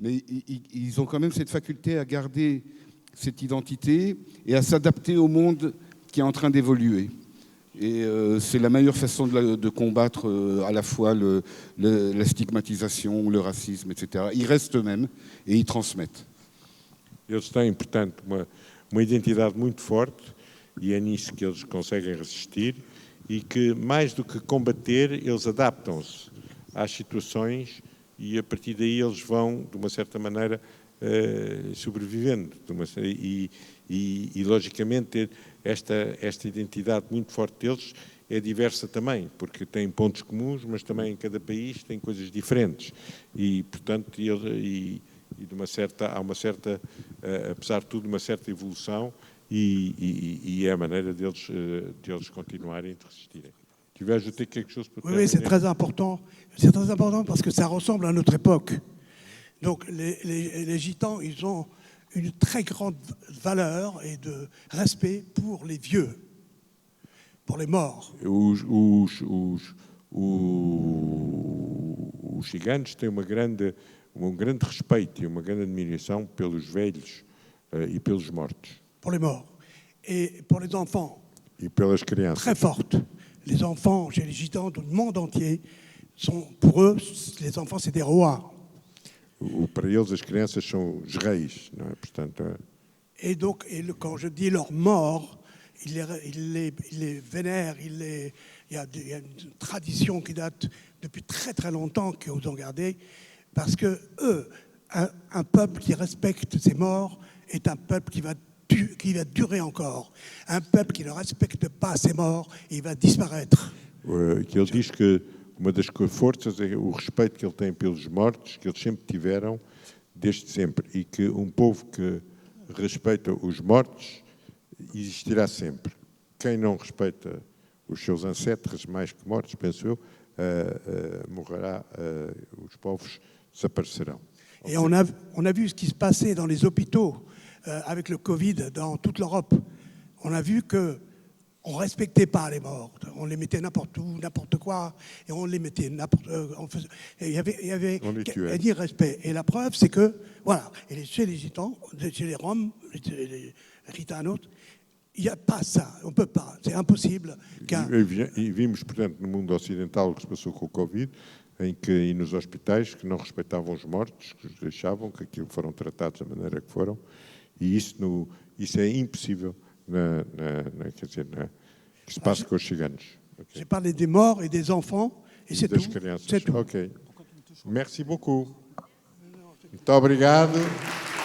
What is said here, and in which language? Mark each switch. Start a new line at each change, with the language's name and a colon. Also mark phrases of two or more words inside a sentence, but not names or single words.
French: mais ils ont quand même cette faculté à garder cette identité et à s'adapter au monde qui est en train d'évoluer. Et c'est la meilleure façon de combattre à la fois la stigmatisation, le racisme, etc. Ils restent eux-mêmes et ils transmettent.
Portuguese: Eles têm, portanto, uma identidade muito forte e é nisso que eles conseguem resistir e que, mais do que combater, eles adaptam-se às situações e, a partir daí, eles vão, de uma certa maneira, sobrevivendo. E, logicamente, esta identidade muito forte deles é diversa também, porque tem pontos comuns, mas também em cada país tem coisas diferentes. E, portanto, há uma certa, apesar de tudo, uma certa evolução e é a maneira deles continuarem, de resistirem.
French: Tu veux ajouter quelque chose peut-être? Oui, c'est très important. C'est très important parce que ça ressemble à notre époque. Donc les Gitans, ils ont une très grande valeur et de respect pour les vieux, pour les morts.
Portuguese: Os ciganos têm um grande respeito e uma grande admiração pelos velhos e pelos mortos.
French: Pour les morts. Et pour les enfants,
Portuguese: E pelas crianças.
French: très forte. Les enfants chez les Gitans du monde entier, pour eux, les enfants, c'est des rois.
Portuguese: Para eles, as crianças são os reis, não é? Portanto,
French: Et donc, quand je dis leurs morts, ils les vénèrent, il y a une tradition qui date depuis très très longtemps qu'ils ont gardé, parce que eux, un peuple qui respecte ses morts est un peuple qui va durer encore. Un peuple qui ne respecte pas ses morts, il va disparaître.
Portuguese: que ele diz que uma das forças é o respeito que ele tem pelos mortos, que eles sempre tiveram, desde sempre, e que povo que respeita os mortos existirá sempre. Quem não respeita os seus ancestros, mais que mortos, penso eu, morrerá, os povos desaparecerão.
French: Et on a vu ce qui se passait dans les hôpitaux avec le Covid dans toute l'Europe. On a vu que on ne respectait pas les morts. On les mettait n'importe où, n'importe quoi, et on les mettait n'importe où. Il y avait un irrespect. Et la preuve, c'est que, voilà, et chez les Gitans, chez les Roms, les Gitanos, il n'y a pas ça. On ne peut pas. C'est impossible.
Portuguese: E vimos, portanto, no mundo ocidental o que se passou com o Covid, em que, e nos hospitais, que não respeitavam os mortos, que os deixavam, que aquilo foram tratados da maneira que foram, e isso é impossível que se passe com os ciganos. Okay.
French: J'ai parlé des morts et des enfants, et c'est tout. C'est tout. Ok. Merci beaucoup.
Portuguese: Muito obrigado.